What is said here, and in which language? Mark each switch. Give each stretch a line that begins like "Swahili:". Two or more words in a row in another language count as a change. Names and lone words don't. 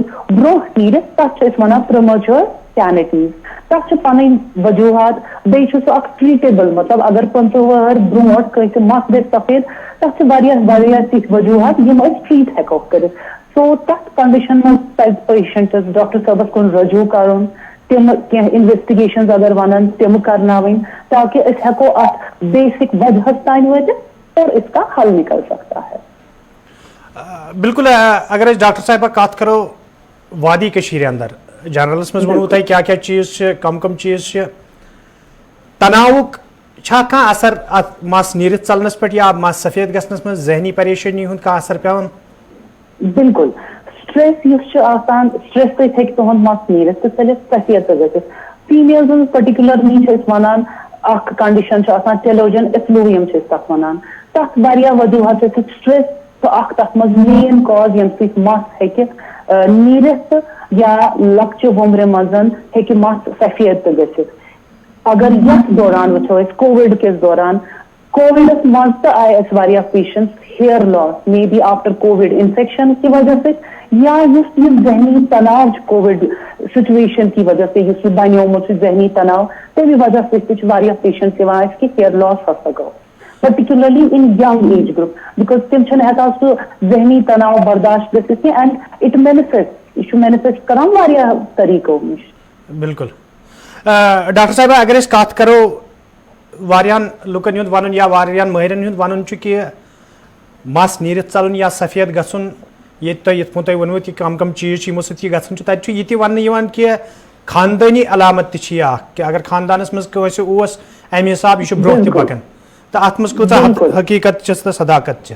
Kashmiri: برونٛہہ نیرِتھ تتھ چھِ أسۍ ونان
English: premature canities
Kashmiri: تتھ چھِ پنٕنۍ وجوہات بیٚیہِ چھُ سُہ اکھ ٹریٹیبل مطلب اگر 50 وُہر برونٛٹھ کٲنٛسہِ مس گژھِ سفید تتھ چھِ واریاہ تِتھۍ وجوہات یم أسۍ ٹریٹ ہیکو کٔرِتھ سو تتھ کنڈیشن مز پزِ پیشنٹس ڈاکٹر صٲبس کُن رجوع کرُن تم کینٛہہ انویسٹِگیشنز اگر ونن تم کرناوٕنۍ تاکہ أسۍ ہیکو اتھ بیسک وجہس تام وٲتِتھ
Urdu: اور اس کا حل نکل سکتا ہے
Kashmiri: بالکل اگر ڈاکٹر صاحبہ کت کرو وادی کشیر اندر جنرلس مز ونو تہ کیا چیز کم چیز تناؤک چھا کانٛہہ اثر ات مس نیرت ژلنس پہ یا مس سفید گژھنس مز ذہنی پریشانی ہند کانٛہہ اثر پیوان بالکل سٹریس یُس چھُ آسان سٹریس سۭتۍ ہیٚکہِ تُہُنٛد مس نیٖرِتھ تہٕ ژٔلِتھ سفید تہِ گٔژھِتھ فیمیلزن پٔرٹِکیوٗلرلی چھِ أسۍ ونان اکھ کنڈیشن چھِ آسان
English: telogen effluvium
Kashmiri: چھِ أسۍ تتھ ونان تتھ واریاہ وجوہات چھِ سٹریس تہٕ اکھ تتھ منٛز
English: main cause
Kashmiri: ییٚمہِ سۭتۍ مس ہیٚکہِ نیٖرِتھ تہٕ یا لۄکچہِ وُمرِ منٛز ہیٚکہِ مس سفید تہِ گٔژھِتھ اگر یتھ دوران وٕچھو أسۍ کووِڈ کِس دوران کووڈس مز تہ آئی اس واریاہ پیشنٹس
English: hair loss maybe after COVID infection
Urdu: کی وجہ سے
Kashmiri: یا اس یہ ذہنی تناؤ
English: COVID situation
Urdu: کی وجہ سے
Kashmiri: اس بنیومت ذہنی تناؤ تمہ وجہ سے واریاہ پیشنٹس کہ
English: hair loss
Kashmiri: ہسا گو
English: particularly in young age group because
Kashmiri: تم چھن ہیکان سو ذہنی تناؤ برداشت گژھتھ کی
English: and it manifest
Kashmiri: یہ مینیفیسٹ کران واریاہ طریقو نش. بالکل ڈاکٹر صاحب اگر اس کت کرو واریاہن لکن ہند ون یا واریاہن ماہرن ہند ون کہ مس نیرتھ ژلن یا سفید گژھن یت تہ یت پٲٹھۍ تۄہہِ ونوٕ کہ کم کم چیز یمو سۭتۍ یہ گژھان چھُ تتہِ چھُ یہ تہِ وننہٕ یِوان کہ خاندٲنی علامت تہِ چھِ یہِ اکھ کہ اگر خاندانس منٛز کٲنٛسہِ اوس امہِ حساب یہ چھُ برونٛہہ تہِ پکان تو ات مز کۭژاہ حقیقت چھس تو صداقت چھ